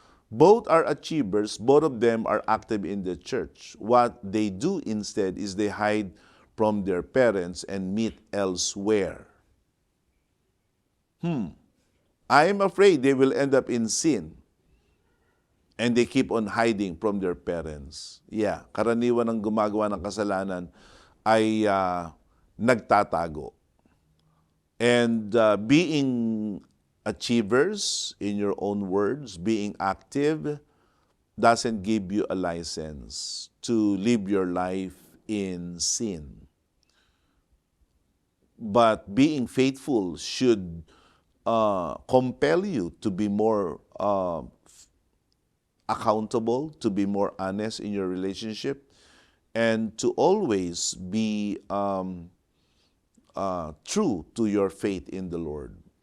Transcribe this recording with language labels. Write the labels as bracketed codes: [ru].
[en] Both are achievers. Both of them are active in the church. What they do instead is they hide from their parents and meet elsewhere. I am afraid they will end up in sin. And they keep on hiding from their parents. [tl] Yeah, karaniwan ng gumagawa ng kasalanan ay nagtatago. [en] And being achievers, in your own words, being active, doesn't give you a license to live your life in sin. But being faithful should compel you to be more accountable, to be more honest in your relationship, and to always be true to your faith in the Lord.